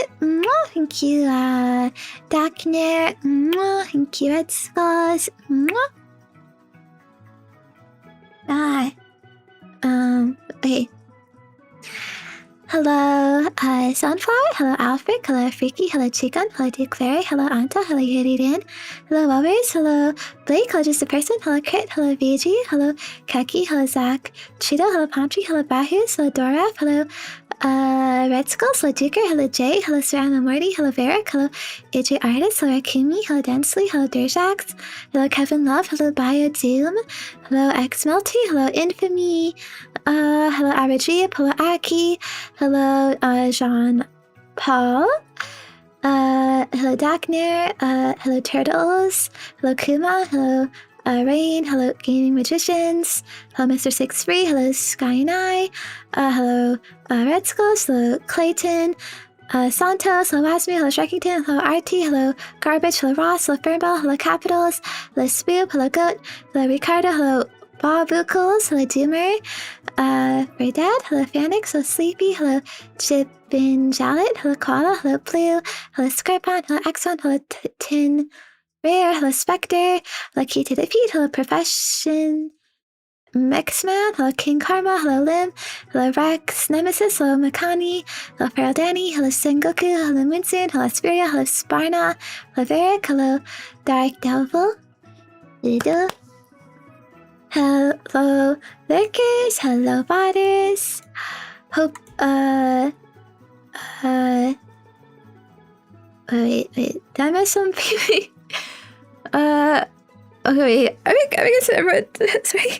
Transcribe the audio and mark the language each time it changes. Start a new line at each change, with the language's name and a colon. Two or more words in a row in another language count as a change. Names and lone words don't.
English: Thank you, Darkner. Thank you, Red Skulls. Okay. Hello, Sunflower. Hello, Alfred. Hello, Freaky. Hello, Chicken. Hello, Dick Fairy. Hello, Anta. Hello, Yuridan. Hello, Wellers. Hello, Blake. Hello, Just a Person. Hello, Crit. Hello, VG. Hello, Keki. Hello, Zach. Cheeto. Hello, Pantry. Hello, Bahus. Hello, Doraf. Hello, Red Skulls. Hello, Duker. Hello, Jay. Hello, Serena Morty. Hello, Varric. Hello, AJ Artist. Hello, Akumi. Hello, Densely. Hello, Durjax. Hello, Kevin Love. Hello, Bio Doom. Hello, X Melty. Hello, Infamy. Hello, Abajib. Hello, Aki. Hello, Jean Paul. Hello, Dagner. Hello, Turtles. Hello, Kuma. Hello, Rain. Hello, Gaming Magicians. Hello, Mr. 63. Hello, Sky and I. Hello, Red Skulls. Hello, Clayton. Santos. Hello, Asmi. Hello, Shrekington. Hello, RT. Hello, Garbage. Hello, Ross. Hello, Fernbell. Hello, Capitals. Hello, Spoop. Hello, Goat. Hello, Ricardo. Hello, Bob Buckles. Hello, Doomer. Very Dad. Hello, Phoenix. Hello, Sleepy. Hello, Chipin Jallet. Hello, Koala. Hello, Blue. Hello, Scripon. Hello, Exxon. Hello, Tin Rare. Hello, Spectre. Hello, Key to the Feet. Hello, Profession Mixman. Hello, King Karma. Hello, Lim. Hello, Rex Nemesis. Hello, Makani. Hello, Feral Danny. Hello, Sengoku. Hello, Moonsoon. Hello, Spiria. Hello, Sparna. Hello, Varric. Hello, Dark Devil. Hello, Lurkers. Hello, Botters. Hope, wait, did I miss something? Okay, wait, I guess everyone, sorry.